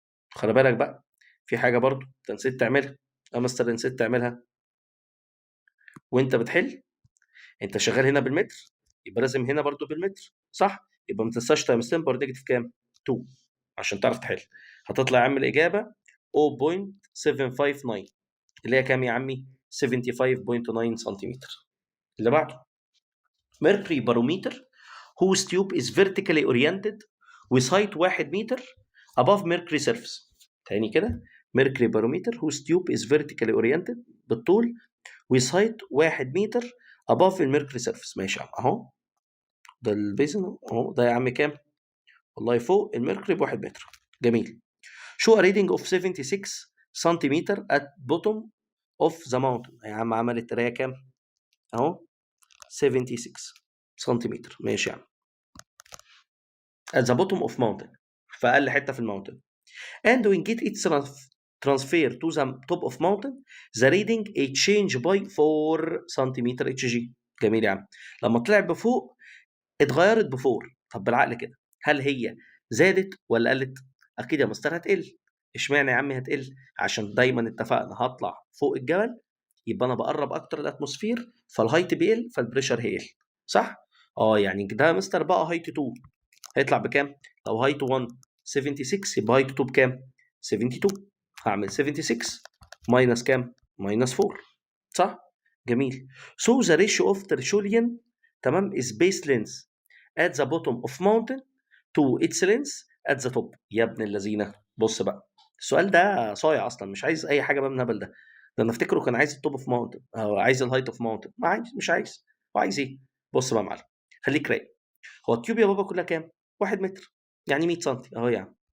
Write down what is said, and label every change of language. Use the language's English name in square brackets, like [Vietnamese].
[Arabic] خلي بالك بقى في حاجة برضو أنت نسيت تعملها. يا مستر نسيت تعملها وأنت بتحل. أنت شغال هنا بالمتر يبقى لازم هنا برضو بالمتر. صح؟ يبقى ما تنساش تايمز 10 باور نيجاتيف كام؟ 2 عشان تعرف تحل. هتطلع يا عم الإجابة 0.759 اللي هي كام يا عمي؟ 75.9 سنتيمتر. اللي بعده [English] mercury barometer whose tube is vertically oriented with height 1 metre above mercury surface. [Arabic] تاني كده [English] mercury barometer whose tube is vertically oriented [Arabic] بالطول [English] with height 1 metre above الميركوري surface. [Arabic] ماشي يا عم اهو ده البيزن اهو. ده يا عم كام؟ والله فوق الميركوري ب1 متر. جميل. [English] show a reading of 76 centimetre at bottom of the mountain. [Arabic] يا عم عملت قرايه كام؟ اهو 76 سنتيمتر. ماشي يا عم. [English] at the bottom of mountain [Arabic] في اقل حته في الماونتن. [English] and when get its transfer to the top of mountain the reading a change by 4 centimetre H G. [Arabic] جميل يا عم. لما طلع بفوق اتغيرت ب4. طب بالعقل كده هل هي زادت ولا قلت؟ اكيد يا مستر هتقل. اشمعنى يا عم هتقل؟ عشان دايما اتفقنا هطلع فوق الجبل يبقى انا بقرب اكتر الاتموسفير فالهايت بيقل فالبريشر هيقل. صح؟ يعني ده يا مستر بقى هايت 2 هيطلع بكام؟ لو هايت 1 76 يبقى هايت 2 بكام؟ 72. هعمل 76 ماينس كام؟ ماينس 4. صح؟ جميل. [English] So the ratio of Tertullian تمام is base length at the bottom of mountain to its length at the top. [Arabic] يا ابن اللذينه بص بقى السؤال ده صايع اصلا مش عايز اي حاجه بقى من الهبل ده. ده انا افتكره كان عايز التوب اوف ماونتن او عايز الهايت اوف ماونتن. ما عايز مش عايز. هو عايز ايه؟ بص بقى يا معلم خليك رايق. هو التيوب يا بابا كلها كام؟ 1 متر يعني 100 سم اهو يا عم.